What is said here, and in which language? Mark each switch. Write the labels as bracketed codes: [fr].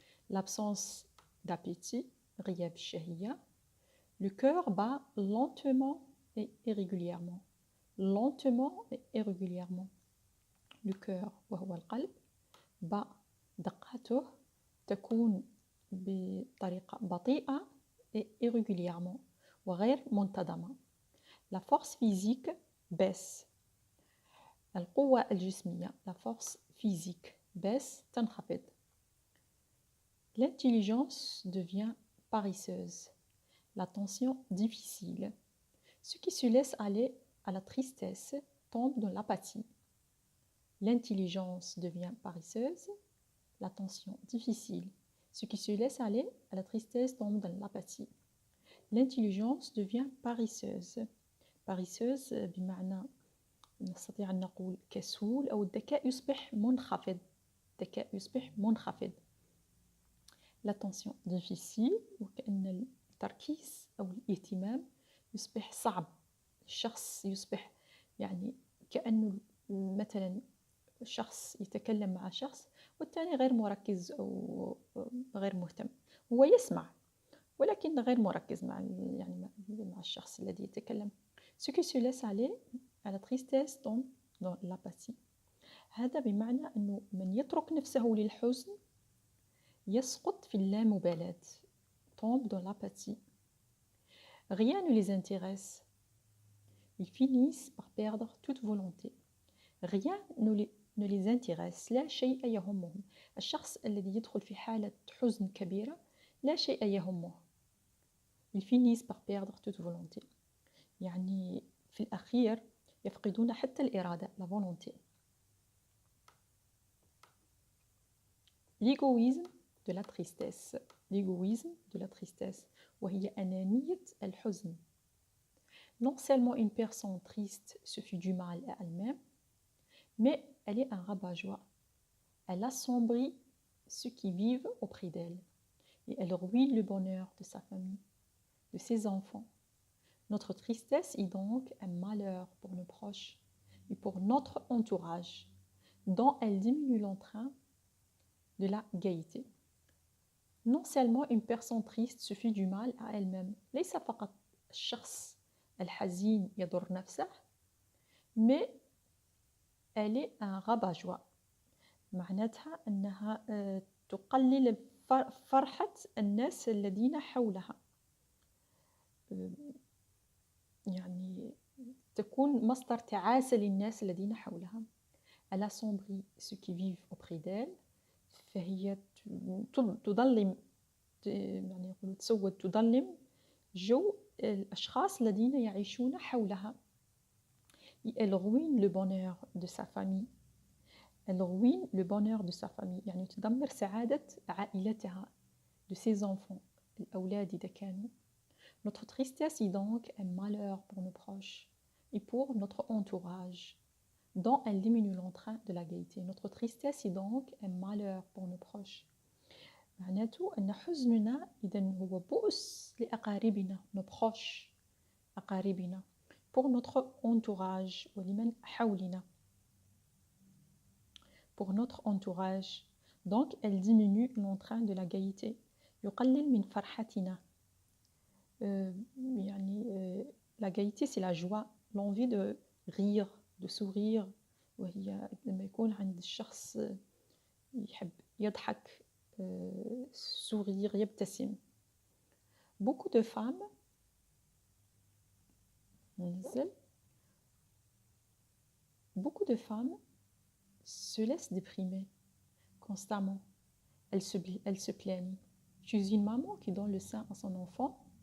[fr] L'absence d'appétit, [ar] غياب الشهية. [fr] Le cœur bat lentement et irrégulièrement. Lentement et irrégulièrement. Le cœur [ar] وهو القلب [fr] bat [ar] دقاته تكون بطريقة بطيئة [fr] et irrégulièrement [ar] وغير منتظمة. [fr] La force physique baisse. [ar] القوة الجسمية, [fr] la force physique baisse, [ar] تنخفض. [fr] L'intelligence devient paresseuse. L'attention difficile. Ceux qui se laissent aller à la tristesse tombent dans l'apathie. L'intelligence devient paresseuse. L'attention difficile. Ceux qui se laissent aller à la tristesse tombent dans l'apathie. L'intelligence devient paresseuse. [ar] Paresseuse بمعنى نستطيع أن نقول كسول أو الذكاء يصبح منخفض. الذكاء يصبح منخفض. [fr] L'attention difficile [ar] وكأن التركيز أو الاهتمام يصبح صعب. الشخص يصبح يعني كأنه مثلا شخص يتكلم مع شخص والثاني غير مركز أو غير مهتم. هو يسمع ولكن غير مركز مع الشخص الذي يتكلم. [fr] Ce qui se laisse aller à la tristesse tombe dans l'apathie. [ar] هذا بمعنى أنه من يترك نفسه للحزن يسقط في اللامبالاة. [fr] Tombe dans l'apathie. Rien ne les intéresse. Ils finissent par perdre toute volonté. Rien ne les intéresse. [ar] لا شيء يهمهم. الشخص الذي يدخل في حالة حزن كبيرة لا شيء يهمه. [fr] Ils finissent par perdre toute volonté. [ar] يعني في الأخير يفقدون حتى الإرادة, la volonté. [fr] L'égoïsme de la tristesse. L'égoïsme de la tristesse. [ar] وهي أنانية الحزن. [fr] Non seulement une personne triste se fait du mal à elle-même, mais elle est un rabat-joie. Elle assombrit ceux qui vivent auprès d'elle et elle ruine le bonheur de sa famille, de ses enfants. Notre tristesse est donc un malheur pour nos proches et pour notre entourage, dont elle diminue l'entrain de la gaieté. Non seulement une personne triste se fait du mal à elle-même, [ar] ليس فقط الشخص الحزين يضر نفسه, [fr] mais elle est un rabat-joie. [ar] معناتها أنها تقلل فرحة الناس الذين حولها. يعني تكون مصدر تعاسة للناس الذين حولها. [fr] Elle assombrit ceux qui vivent auprès d'elle. [ar] فهي تظلم يعني يقولوا تسود تظلم جو الأشخاص الذين يعيشون حولها. [fr] Elle ruine le bonheur de sa famille. Elle ruine le bonheur de sa famille. [ar] يعني تدمر سعادة عائلتها, [fr] de ses enfants, [ar] الأولاد إذا كانوا. [fr] Notre tristesse est donc un malheur pour nos proches et pour notre entourage, dont elle diminue l'entrain de la gaieté. Notre tristesse est donc un malheur pour nos proches. [ar] معناته أن حزننا إذن هو بؤس لأقاربنا, [fr] nos proches, [ar] أقاربنا, [fr] pour notre entourage, [ar] ولمن حولنا, pour notre entourage. [fr] Donc, elle diminue l'entrain de la gaieté. [ar] يقلل من فرحتنا. [fr] La gaieté, c'est la joie, l'envie de rire, de sourire. [ar] وهي لما يكون عند الشخص يحب يضحك, sourire, يبتسم. [fr] Beaucoup de femmes se laissent déprimer constamment. Elles se plaignent. Je suis une maman qui donne le sein à son enfant.